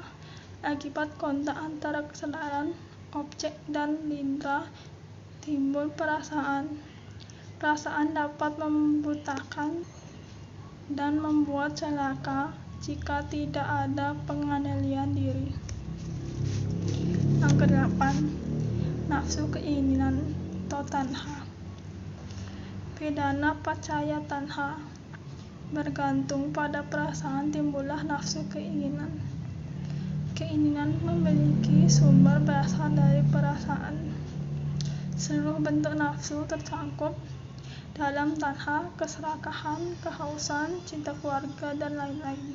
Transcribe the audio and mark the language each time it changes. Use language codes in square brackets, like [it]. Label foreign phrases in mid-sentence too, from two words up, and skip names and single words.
[id] Akibat kontak antara kesadaran, objek, dan indera, timbul perasaan. Perasaan dapat membutakan dan membuat celaka jika tidak ada pengendalian diri. Yang kedelapan, nafsu keinginan atau tanha. [pi] Vedana pacaya tanha. [id] Bergantung pada perasaan timbullah nafsu keinginan. Keinginan memiliki sumber berasal dari perasaan. Seluruh bentuk nafsu tercangkup dalam tanha, keserakahan, kehausan, cinta keluarga, dan lain-lain.